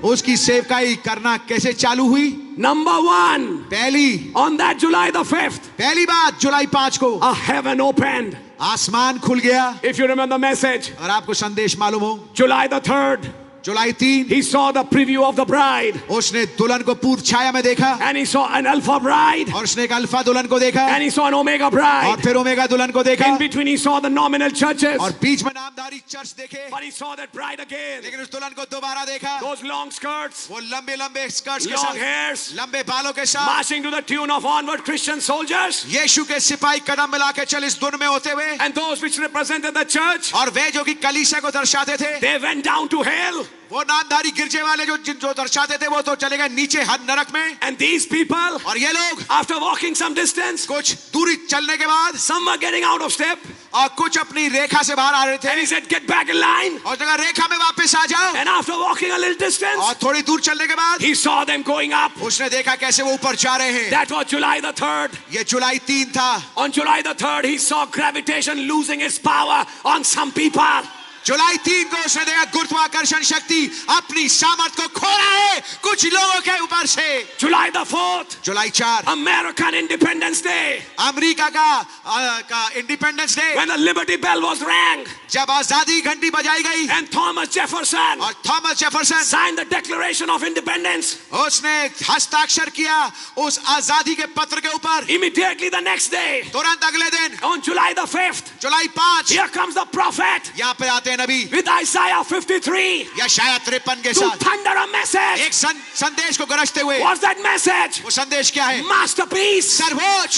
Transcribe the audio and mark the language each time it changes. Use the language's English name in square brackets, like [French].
[Hindi] उसकी सेवकाई करना कैसे चालू हुई? [English] Number one, [Hindi] पहली [English] on that July the 5th, [Hindi] पहली बात जुलाई 5 को [English] a heaven opened. [Hindi] आसमान खुल गया. [English] If you remember the message, [Hindi] और आपको संदेश मालूम हो, [English] July the 3rd, [Hindi] July 3 [English] he saw the preview of the bride. [Hindi] उसने दुल्हन को पूर्व छाया में देखा. [English] And he saw an alpha bride. [Hindi] और उसने एक अल्फा दुल्हन को देखा. [English] And he saw an omega bride. [Hindi] फिर ओमेगा दुल्हन को देखा. [English] In between he saw the nominal churches. [Hindi] और बीच में नामधारी चर्च देखे. [English] But he saw that bride again. [Hindi] लेकिन उस दुल्हन को दोबारा देखा. [English] Those long skirts, [Hindi] वो लंबे लंबे स्कर्ट्स के [English] long [Hindi] साथ, [English] hairs, [Hindi] लंबे बालों के साथ, [English] marching to the tune of onward Christian soldiers. [Hindi] यीशु के सिपाही कदम मिला के चल इस धुन में होते हुए. [English] And those which represented the church, [Hindi] और वे जो कि कलीसिया को दर्शाते थे, [English] they went down to hell. [Hindi] वो नामधारी गिरजे वाले जो दर्शाते थे वो तो चले गए नीचे हद नरक में. [English] And these people, [Hindi] और ये लोग [English] after walking some distance, [Hindi] कुछ दूरी चलने के बाद [English] some were getting out of step. [Hindi] और कुछ अपनी रेखा से बाहर आ रहे [English] And he [Hindi] थे. [English] said, get back in line. [Hindi] और जगह रेखा में वापस आ जाओ. [English] And after walking a little distance, [Hindi] और थोड़ी दूर चलने के बाद [English] he saw them going up. [Hindi] उसने देखा कैसे वो ऊपर जा रहे हैं. [English] That was July the 3rd. [Hindi] ये जुलाई 3 था. [English] On July the 3rd, he saw gravitation losing its power on some people. [Hindi] जुलाई 3 को उसने देखा गुरुत्वाकर्षण शक्ति अपनी सामर्थ्य को खो रहा है कुछ लोगों के ऊपर से. [English] July the 4th, [Hindi] July 4 [English] American Independence Day, [Hindi] America का independence day. [English] when the Liberty Bell was rang, [Hindi] जब आजादी घंटी बजाई गई [English] and Thomas Jefferson [Hindi] और Thomas Jefferson [English] signed the Declaration of Independence. [Hindi] उसने हस्ताक्षर किया उस आजादी के पत्र के ऊपर. [English] Immediately the next day, [Hindi] तुरंत अगले दिन [English] on July the 5th, [Hindi] July 5 [English] here comes the prophet [Hindi] यहाँ पे आते हैं नबी [English] with Isaiah 53 [Hindi] या शायद 53 के [English] to [Hindi] साथ [English] thunder a message. [Hindi] एक संदेश को गरजते हुए. [English] What's that message? [Hindi] वो संदेश क्या है? [English] Masterpiece. [Hindi] सर्वोच्च